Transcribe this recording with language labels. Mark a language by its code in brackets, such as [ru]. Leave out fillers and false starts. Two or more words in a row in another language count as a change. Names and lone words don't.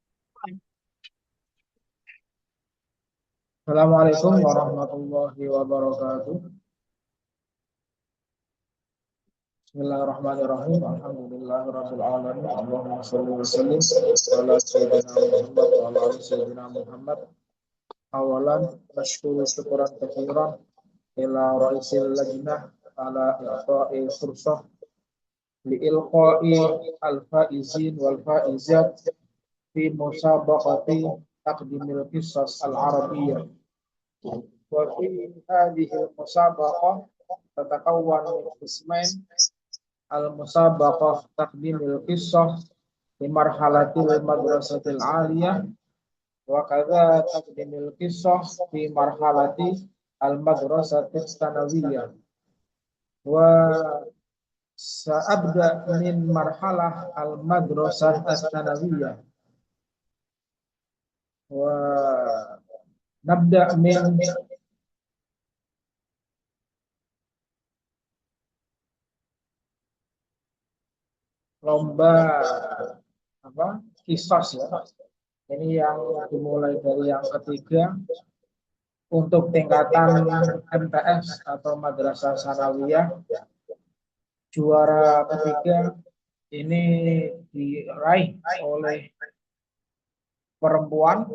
[ar] السلام عليكم ورحمة الله وبركاته. بسم الله الرحمن الرحيم. الحمد لله رب العالمين. اللهم صل وسلم على سيدنا محمد وعلى آل سيدنا محمد. أولا نشكر شكرا كثيرا إلى رئيس اللجنة على إعطاء فرصة لإلقاء الفائزين والفائزات في مسابقة تقديم القصص العربية. وفي هذه المسابقة تتكون من قسمين المسابقة تقديم القصة لمرحلة المدرسة العالية وكذا تقديم القصة في مرحلة المدرسة الثانوية. وسأبدأ من مرحلة المدرسة الثانوية ونبدأ من [id] lomba kisos ya. Ini yang dimulai dari yang ketiga untuk tingkatan MTS atau Madrasah Sanawiyah. Juara ketiga ini diraih oleh perempuan.